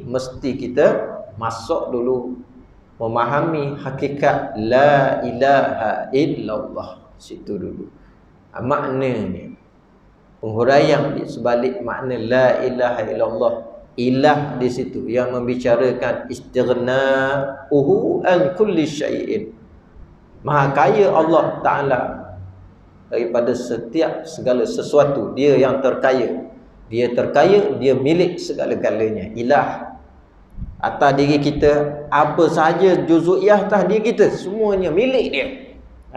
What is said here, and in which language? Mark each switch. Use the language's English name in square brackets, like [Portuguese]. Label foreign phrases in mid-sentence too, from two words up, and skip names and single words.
[Malay] Mesti kita masuk dulu memahami hakikat [Arabic] la ilaha illallah. [Malay] Situ dulu maknanya, penghuraian di sebalik makna [Arabic] la ilaha illallah. [Malay] Ilah di situ yang membicarakan [Arabic] istighna'uhu an kulli syai'in. [Malay] Maha kaya Allah Ta'ala daripada setiap segala sesuatu. Dia yang terkaya. Dia terkaya, dia milik segala-galanya. Ilah. Atas diri kita, apa sahaja juzu'iyah atas diri kita, semuanya milik dia.